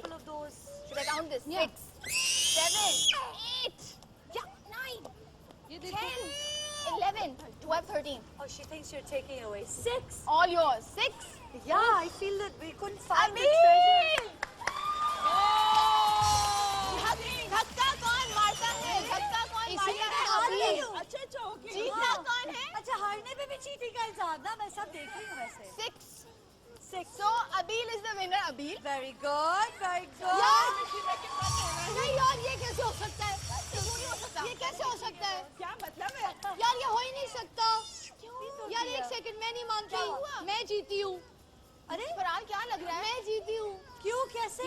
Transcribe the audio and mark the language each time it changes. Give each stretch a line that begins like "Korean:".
English: couple of those. should I count this 6 7 8 yeah 9
Hindi: ये देखो
English: 10 11 12 13 Oh, she thinks you're taking it away. 6. all yours 6 Yeah, I feel that we couldn't find the
Hindi: अभी
English: treasure.
Hindi: धक्का कौन मारता है धक्का कौन मारता है अभी अच्छा अच्छा ओके जीतता कौन है अच्छा, हारने पे भी चीटिंग का इल्जाम ना, मैं सब देख रही हूँ वैसे.
English: 6 so Abil is the winner Abil Very good, very good.
Hindi: यार नहीं यार ये कैसे हो सकता है ये कैसे हो सकता है क्या मतलब है यार ये हो ही नहीं सकता यार एक सेकंड मैं नहीं मानती मैं जीती हूँ अरे फरहान क्या लग रहा है मैं जीती हूँ क्यों, कैसे?